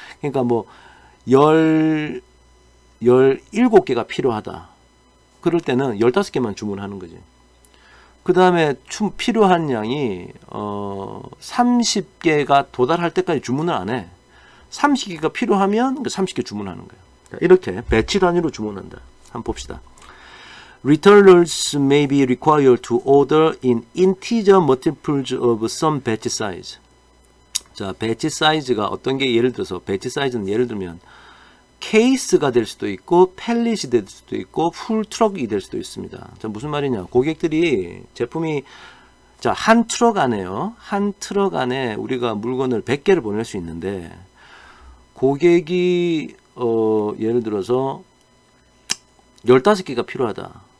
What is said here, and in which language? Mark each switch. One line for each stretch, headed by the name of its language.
Korean: 그러니까 뭐 17개가 필요하다. 그럴 때는 15개만 주문하는 거지. 그 다음에 필요한 양이 30개가 도달할 때까지 주문을 안 해. 30개가 필요하면 30개 주문하는 거예요. 이렇게 배치 단위로 주문한다. 한번 봅시다.
English: Retailers may be required to order in integer multiples of some batch size.
Korean: 자, 배치 사이즈가 어떤 게 예를 들어서 배치 사이즈는 예를 들면 케이스가 될 수도 있고 펠릿이 될 수도 있고 풀 트럭이 될 수도 있습니다. 자, 무슨 말이냐? 고객들이 제품이 자, 한 트럭 안에요. 한 트럭 안에 우리가 물건을 100개를 보낼 수 있는데 고객이 예를 들어서 15개가 필요하다.